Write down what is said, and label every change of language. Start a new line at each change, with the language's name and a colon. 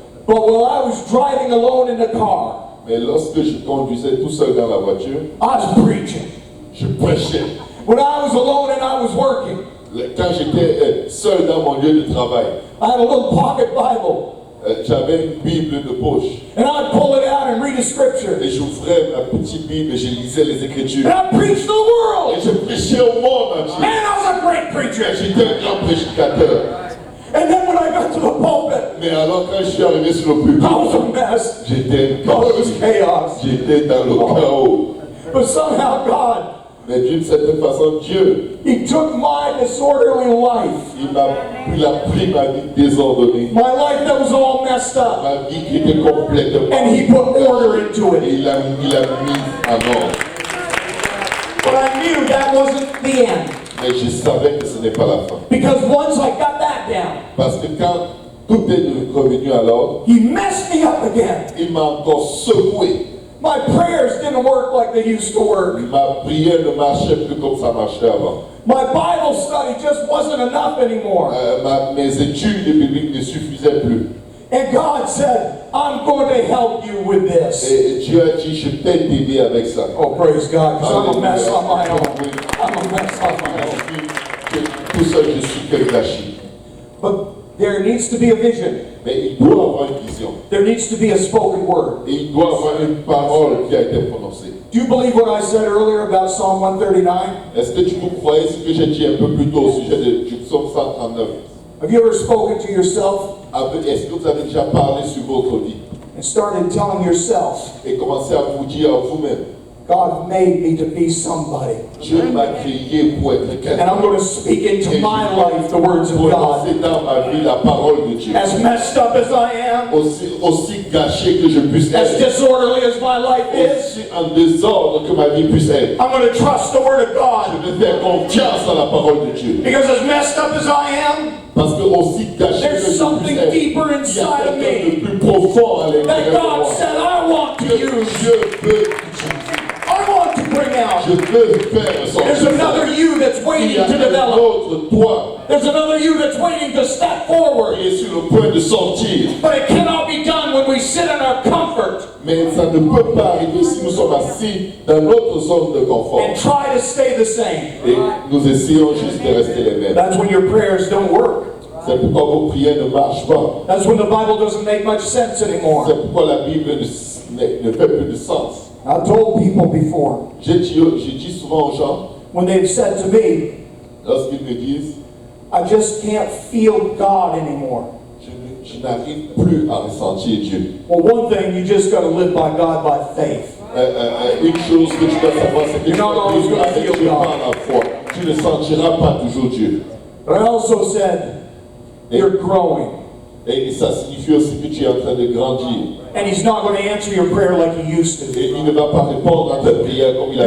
English: But while I was driving alone in the car,
French: Mais lorsque je conduisais tout seul dans la voiture,
English: I was preaching.
French: je prêchais.
English: When I was alone and I was working,
French: Quand j'étais seul dans mon lieu de travail,
English: I had a little pocket Bible,
French: j'avais une Bible de poche.
English: and I'd pull it out and read a scripture.
French: Et j'ouvrais ma petite Bible et je lisais les Écritures.
English: And I'd preach to the
French: Et
English: world.
French: je prêchais au monde entier.
English: Man, I was a great preacher.
French: J'étais un grand prédicateur.
English: And then when I got to the pulpit,
French: Mais alors quand je suis arrivé sur le
English: I
French: public,
English: was a mess.
French: j'étais un
English: Oh, it was
French: gâchis.
English: chaos.
French: J'étais dans le chaos.
English: But somehow God,
French: Mais d'une certaine façon, Dieu,
English: He took my disorderly life,
French: il a pris ma vie désordonnée.
English: my life that was all messed up,
French: Ma vie qui était complètement.
English: and He put order into
French: Et
English: it.
French: il a mis en ordre.
English: But I knew that wasn't the end.
French: Mais je savais que ce n'est pas la fin.
English: Because once I got that down,
French: Parce que quand tout est revenu à l'ordre,
English: He messed me up again.
French: il m'a encore secoué.
English: My prayers didn't work like they used to work.
French: Ma prière ne marchait plus comme ça marchait avant.
English: My Bible study just wasn't enough anymore.
French: Mes études bibliques ne suffisaient plus.
English: And God said, I'm going to help you with this.
French: Et Dieu a dit, je t'ai aidé avec ça.
English: Oh, praise God, because I'm a mess on my own.
French: Oui.
English: I'm a mess on my own.
French: Tout seul, je suis que gâchis.
English: But there needs to be a vision.
French: Mais il doit avoir une vision.
English: There needs to be a spoken word.
French: Et il doit avoir une parole qui a été prononcée.
English: Do you believe what I said earlier about Psalm 139?
French: Est-ce que tu vous croyez ce que j'ai dit un peu plus tôt au sujet du psaume 139?
English: Have you ever spoken to yourself
French: Est-ce que vous avez déjà parlé sur votre vie
English: and started telling yourself,
French: et commencé à vous dire à vous-même,
English: God made me to be somebody,
French: Dieu m'a créé pour être
English: and I'm
French: quelqu'un.
English: going to speak into my life the words of God.
French: Prononcer dans ma vie la parole de Dieu.
English: As messed up as I am,
French: Aussi gâché que je puisse
English: as
French: être,
English: disorderly as my life is,
French: aussi en désordre que ma vie puisse être.
English: I'm going to trust the word of God.
French: Je vais faire confiance à la parole de Dieu.
English: Because as messed up as I am,
French: Parce que aussi gâché que
English: there's
French: je puisse
English: something
French: être,
English: deeper
French: il y a
English: inside of
French: quelqu'un de
English: me
French: plus profond à
English: that
French: l'intérieur de
English: God
French: moi.
English: said I want to
French: Que
English: use.
French: Dieu veut
English: I want to bring out.
French: Je veux faire ressortir
English: There's
French: ça.
English: another you that's
French: Il
English: waiting
French: y a
English: to
French: un
English: develop.
French: autre toi
English: There's another you that's waiting to step forward.
French: qui est sur le point de sortir.
English: But it cannot be done when we sit in our comfort
French: Mais ça ne peut pas arriver si nous sommes assis dans notre zone de confort.
English: and try to stay the same.
French: Et nous essayons juste de rester les mêmes.
English: That's when your prayers don't work.
French: C'est pourquoi vos prières ne marchent pas.
English: That's when the Bible doesn't make much sense anymore.
French: C'est pourquoi la Bible ne fait plus de sens.
English: I've told people before,
French: J'ai dit souvent aux gens,
English: when they've said to me,
French: lorsqu'ils me disent,
English: I just can't feel God anymore.
French: je n'arrive plus à ressentir Dieu.
English: Well, one thing, you just got to live by God by faith.
French: Une chose que tu dois savoir, c'est que tu
English: You're not
French: dois
English: always
French: vivre
English: gonna
French: avec
English: feel
French: Dieu
English: God.
French: par la foi. Tu ne sentiras pas toujours Dieu.
English: But I also said, you're growing.
French: Et ça signifie aussi que tu es en train de grandir.
English: And He's not going to answer your prayer like He used to.
French: Et il ne va pas répondre à ta prière comme il a